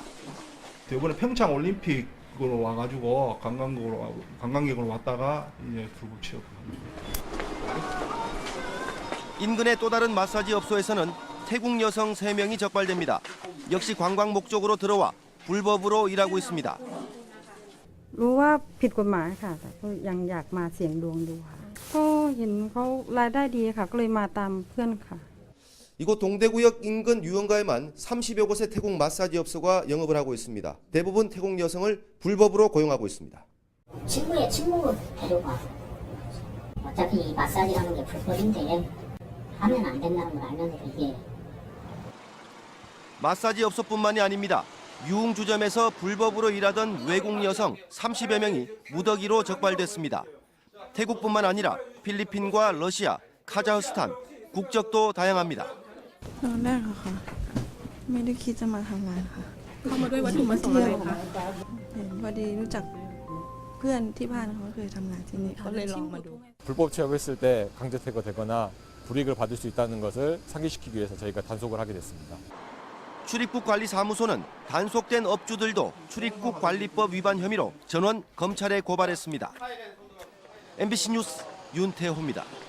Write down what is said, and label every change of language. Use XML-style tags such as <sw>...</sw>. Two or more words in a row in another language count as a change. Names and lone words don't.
<ko>이번에 평창 올림픽으로 와가지고 관광객으로 왔다가 이제 불법 취업합니다. 인근의 또 다른 마사지업소에서는 태국 여성 3명이 적발됩니다. 역시 관광 목적으로 들어와 불법으로 일하고 있습니다.</ko> <th>รู้ว่าผิดกฎหมายค่ะแต่ก็ยังอยากมาเสี่ยงดวงดูค่ะก็เห็นเขารายได้ดีค่ะก็เลยมาตามเพื่อนค่ะ</th> <ko>이곳 동대구역 인근 유흥가에만 30여 곳의 태국 마사지업소가 영업을 하고 있습니다. 대부분 태국 여성을 불법으로 고용하고 있습니다. 친구의 친구 데려가. 어차피 이 마사지라는 게 불법인데 하면 안 된다는 걸 알면서 이게. 마사지업소뿐만이 아닙니다. 유흥주점에서 불법으로 일하던 외국 여성 30여 명이 무더기로 적발됐습니다. 태국뿐만 아니라 필리핀과 러시아, 카자흐스탄, 국적도 다양합니다.</ko> <th>ครั้งแรกอะค่ะไม่ได้คิดจะมาทำงานค่ะเข้ามาด้วยวัตถุประสงค์อะไรคะเห็นพอดีรู้จักเพื่อนที่บ้านเขาเคยทำงานที่นี่เขาเลยลองมาดู</th> <ko>불법 취업했을 때 강제퇴거 되거나 불이익을 받을 수 있다는 것을 상기시키기 위해서 저희가 단속을 하게 됐습니다. 출입국 관리 사무소는 단속된 업주들도 출입국 관리법 위반 혐의로 전원 검찰에 고발했습니다. MBC 뉴스 윤태호입니다.</ko>